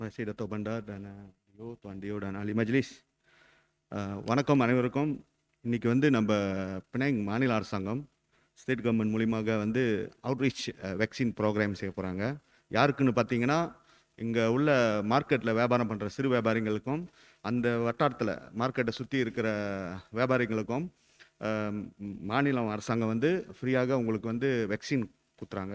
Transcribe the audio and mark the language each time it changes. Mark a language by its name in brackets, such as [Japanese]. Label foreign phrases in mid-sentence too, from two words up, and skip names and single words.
[Malay] Terima kasih Dato' Bandar dan Dio, Tuan Dio dan ahli majlis. [Tamil] வணக்கம் அனைவருக்கும். இன்னைக்கு வந்து நம்ம பினாங் மாநில அரசாங்கம் [English] state government [Tamil] மூலியமாக வந்து [English] outreach vaccine program [Tamil] செய்ய போகிறாங்க. யாருக்குன்னு பார்த்தீங்கன்னா இங்கே உள்ள மார்க்கெட்டில் வியாபாரம் பண்ணுற சிறு வியாபாரிகளுக்கும் அந்த வட்டாரத்தில் மார்க்கெட்டை சுற்றி இருக்கிற வியாபாரிகளுக்கும் மாநில அரசாங்கம் வந்து ஃப்ரீயாக உங்களுக்கு வந்து வேக்சின் கொடுத்துறாங்க.